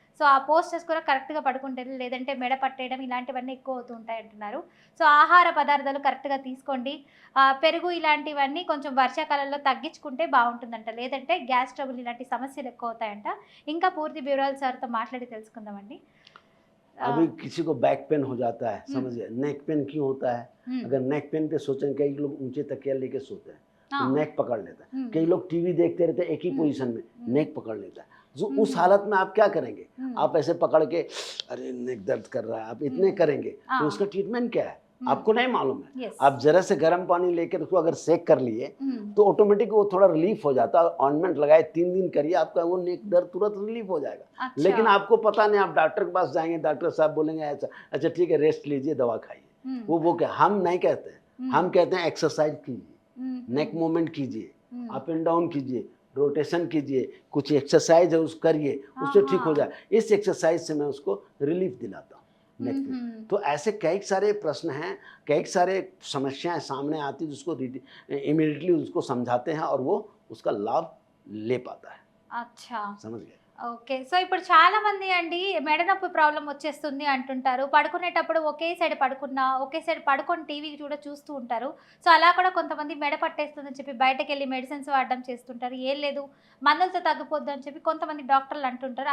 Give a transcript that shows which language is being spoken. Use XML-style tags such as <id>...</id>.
<te>So, ఆ postures కూడా కరెక్ట్‌గా పడుకుంటారు. లేదంటే మెడ పట్టేయడం ఇలాంటివన్నీ ఎక్కువ అవుతూ ఉంటాయంటున్నారు. సో, ఆహార పదార్థాలు కరెక్ట్‌గా తీసుకోండి. పెరుగు ఇలాంటివన్నీ కొంచెం వర్షాకాలంలో తగ్గించుకుంటే బావుంటుందంట. లేదంటే గ్యాస్ ట్రబుల్ ఇలాంటి సమస్యలు ఎక్కువ అవుతాయంట. ఇంకా పూర్తి వివరాలు సార్‌తో మాట్లాడి తెలుసుకుందామండి.</te> <hi>अभी किसी को बैक पेन हो जाता है, हुँ, समझ गए। नेक पेन क्यों होता है? हुँ, अगर नेक पेन पे सोचें, कई लोग ऊंचे तकिया लेके सोते हैं तो हाँ, नेक पकड़ लेता है। हुँ, कई लोग टीवी देखते रहते हैं एक ही हुँ, पोजीशन में, हुँ, नेक पकड़ लेता है। जो हुँ, उस हालत में आप क्या करेंगे? हुँ, आप ऐसे पकड़ के, अरे नेक दर्द कर रहा है, आप इतने हुँ, करेंगे तो हाँ, उसका ट्रीटमेंट क्या है? हुँ, आपको नहीं मालूम है। यस, आप जरा से गर्म पानी लेकर उसको अगर सेक कर लिए हुँ, तो ऑटोमेटिक वो थोड़ा रिलीफ हो जाता है। ऑइंटमेंट लगाए 3 दिन करिए, आपका वो नेक दर्द तुरंत रिलीफ हो जाएगा। लेकिन अच्छा, आपको पता नहीं, आप डॉक्टर के पास जाएंगे, डॉक्टर साहब बोलेंगे ऐसा, अच्छा ठीक है रेस्ट लीजिए, दवा खाइए। हुँ, वो क्या, हम नहीं कहते हैं, हम हुँ, कहते हैं एक्सरसाइज कीजिए, हुँ, नेक हुँ, मूवमेंट कीजिए, हुँ, अप एंड डाउन कीजिए, रोटेशन कीजिए, कुछ एक्सरसाइज है उस करिए, उससे ठीक हो आहा, जाए। इस एक्सरसाइज से मैं उसको रिलीफ दिलाता हूँ नेक हुँ, में। हुँ, तो ऐसे कई सारे प्रश्न हैं, कई सारे समस्याएं सामने आती हैं जिसको इमीडिएटली उसको समझाते हैं और वो उसका लाभ ले पाता है, अच्छा। समझ गए। ఓకే.</hi> <te>సో, ఇప్పుడు చాలామంది అండి మెడ నొప్పి ప్రాబ్లమ్ వచ్చేస్తుంది అంటుంటారు. పడుకునేటప్పుడు ఒకే సైడ్ పడుకున్నా, ఒకే సైడ్ పడుకొని టీవీ కూడా చూస్తూ ఉంటారు. సో, అలా కూడా కొంతమంది మెడ పట్టేస్తుందని చెప్పి బయటకెళ్ళి మెడిసిన్స్ వాడడం చేస్తుంటారు. ఏం లేదు మందులతో తగ్గిపోద్దని చెప్పి కొంతమంది డాక్టర్లు అంటుంటారు.</te>